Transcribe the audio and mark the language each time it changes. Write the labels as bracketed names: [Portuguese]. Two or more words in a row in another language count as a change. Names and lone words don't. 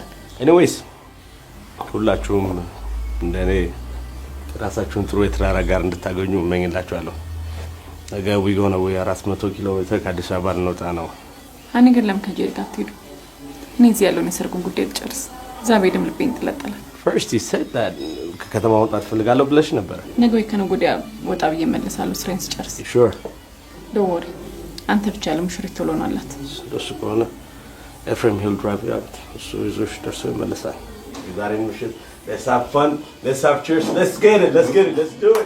[Amharic] ኤኒዌይስ ሁላችሁም እንደኔ ራሳችሁን ጥሩ የትዳር አጋር እንድታገኙ እመኝላችኋለሁ። ነገ ዊጎና ወይ 400 ኪሎ ሜትር ከአዲስ አበባ እንወጣ ነው። እኔ ግን ለምን ከጄሪ ጋር ትሄዱ? እኔ እዚህ ያለውን የሰርጉን ጉዳይ ልጨርስ። እዛ ቤድም ልቤን ጥለጠላል። [English] First he said that [Amharic] ከተማ መውጣት ፈልጋለሁ ብለሽ ነበር። ነገ ወይ ከነገ ወዲያ ወጣ ብዬ እመለሳለሁ ስራዬን ስጨርስ። [English] Sure. Don't worry. [Amharic] አንተ ብቻ ለሙሽሪት ቶሎ ነው አላት። ደስ ከሆነ [English] Ephraim he'll drive you out. [Amharic] እሱ ይዞሽ ደርሶ ይመለሳል። ዛሬ ምሽት [English] let's have fun, let's have cheers, let's get it, let's do it.